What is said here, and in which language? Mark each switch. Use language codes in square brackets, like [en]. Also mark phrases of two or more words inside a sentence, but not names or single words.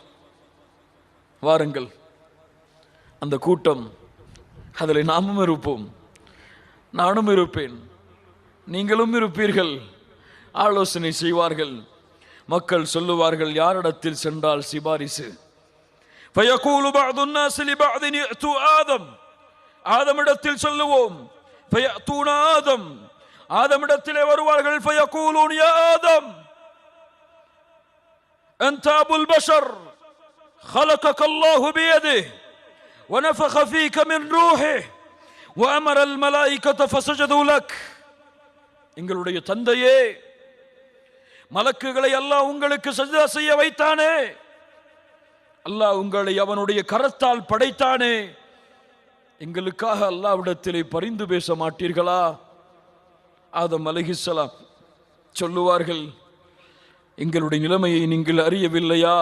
[ta] வாருங்கள், அந்த கூட்டம், அதில் நாமும் இருப்போம், நானும் இருப்பேன், நீங்களும் இருப்பீர்கள். ஆலோசனை செய்வார்கள். மக்கள் சொல்லுவார்கள், யாரிடத்தில் சென்றால் சிபாரிசு? [ar] فيقول بعض الناس لبعض ائتوا آدم, [ta] ஆதமிடத்தில் சொல்லுவோம். [ar] فيأتون آدم, [ta] ஆதமிடத்திலே வருவார்கள். [ar] فيقولون يا آدم أنت أبو البشر خلقك الله بيده ونفخ فيك من روحه وأمر الملائكة فسجدوا لك. [ta] எங்களுடைய தந்தையே, மலக்குகளை அல்லாஹ் உங்களுக்கு சஜ்தா செய்ய வைத்தானே, அல்லாஹ் உங்களை அவனுடைய கரத்தால் படைத்தானே, எங்களுக்காக அல்லாஹ்விடத்திலே பரிந்து பேச மாட்டீர்களா? ஆதம் அலைஹிஸ்ஸலாம் சொல்லுவார்கள், எங்களுடைய நிலைமையை நீங்கள் அறியவில்லையா?